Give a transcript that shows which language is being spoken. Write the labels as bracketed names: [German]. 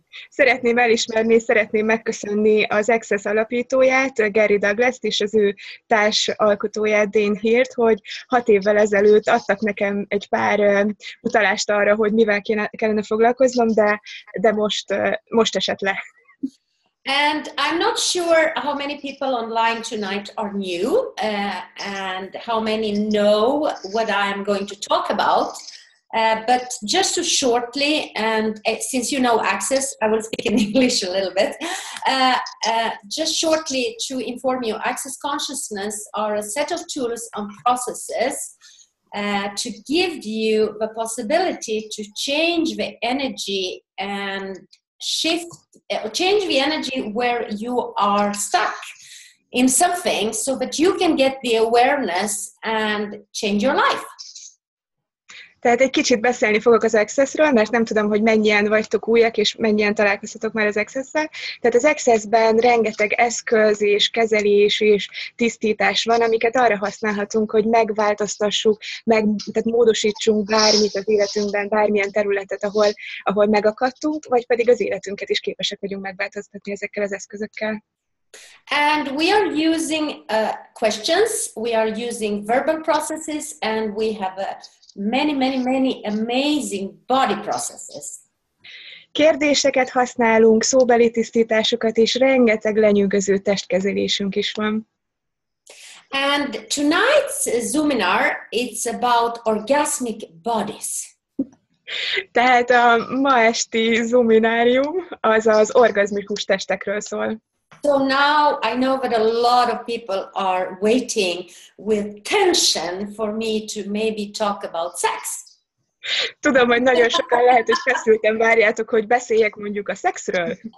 [Hungarian] Szeretném elismerni, szeretném megköszönni az Access alapítóját, Gary Douglas-t, és az ő társalkotóját, Dane Hirt, hogy 6 évvel ezelőtt adtak nekem egy pár utalást arra, hogy mivel kellene foglalkoznom, de most esett le. [English] And I'm not sure how many people online tonight are new and how many know what I'm going to talk about. But just to shortly, and since you know Access, I will speak in English a little bit. Just shortly to inform you, Access Consciousness are a set of tools and processes to give you the possibility to change the energy and change the energy where you are stuck in something so that you can get the awareness and change your life. [Hungarian] Tehát egy kicsit beszélni fogok az Accessről, mert nem tudom, hogy mennyien vagytok újak, és mennyien találkoztatok már az Access-szel. Tehát az Access-ben rengeteg eszköz és kezelés és tisztítás van, amiket arra használhatunk, hogy megváltoztassuk, tehát módosítsunk bármit az életünkben, bármilyen területet, ahol megakadtunk, vagy pedig az életünket is képesek vagyunk megváltoztatni ezekkel az eszközökkel. [English] And we are using questions, we are using verbal processes, and we have many amazing body processes. [Hungarian] Kérdéseket használunk, szóbeli tisztításokat, és rengeteg lenyűgöző testkezelésünk is van. [English] And tonight's Zoominar, it's about orgasmic bodies. [Hungarian] Tehát a ma esti Zoominárium az az orgazmikus testekről szól. [English] So now I know that a lot of people are waiting with tension for me to maybe talk about sex. [Hungarian] Tudom, hogy nagyon sokan lehet, hogy feszülten várjátok, hogy beszéljek mondjuk a szexről.